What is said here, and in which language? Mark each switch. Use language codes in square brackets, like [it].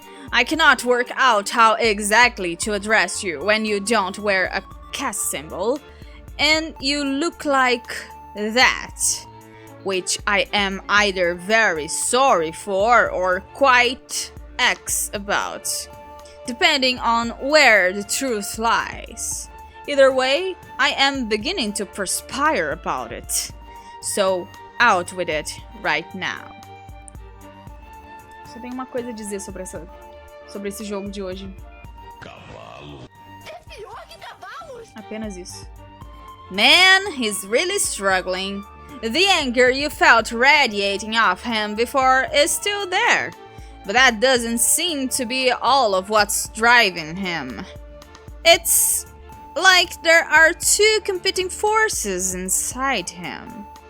[en] I cannot work out how exactly to address you when you don't wear a caste symbol, and you look like that, which I am either very sorry for or quite X about, depending on where the truth lies. Either way, I am beginning to perspire about it, so out with it right now. [pt] Só tenho uma coisa a dizer sobre esse jogo de hoje. Cavalo. É pior que cavalos! Apenas isso. [en] Man, he's really struggling. The anger you felt radiating off him before is still there, but that doesn't seem to be all of what's driving him. It's like there are two competing forces inside him.